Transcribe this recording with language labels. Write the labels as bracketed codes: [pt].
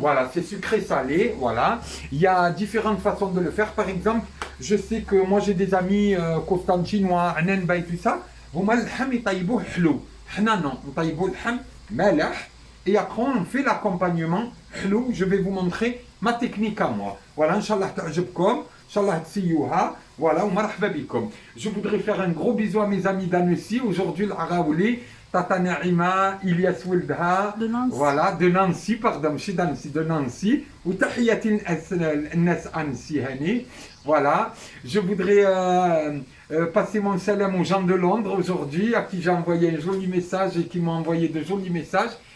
[fr] Voilà, c'est sucré salé, voilà. Il y a différentes façons de le faire. Par exemple, je sais que moi j'ai des amis constantinois, Anenba et tout ça. [ar] هما اللحم يطيبوه حلو. حنا non, نطيبوه اللحم مالح. [fr] Et après on fait l'accompagnement حلو. Je vais vous montrer ma technique à moi. [ar] Voilà, Inch'Allah تعجبكم. Inch'Allah تسيوها. Voilà, ومرحبا بكم. [fr] Je voudrais faire un gros bisou à mes amis d'Annecy. Aujourd'hui, l'Araouli. Tata Naima, Ilyas Wildha, voilà, de Nancy, pardon, je suis d'Annecy, de Nancy, ou [ar] Tahiyatin Nas [fr] Annecy, voilà. Je voudrais passer mon salam aux gens de Londres aujourd'hui, à qui j'ai envoyé un joli message et qui m'ont envoyé de jolis messages.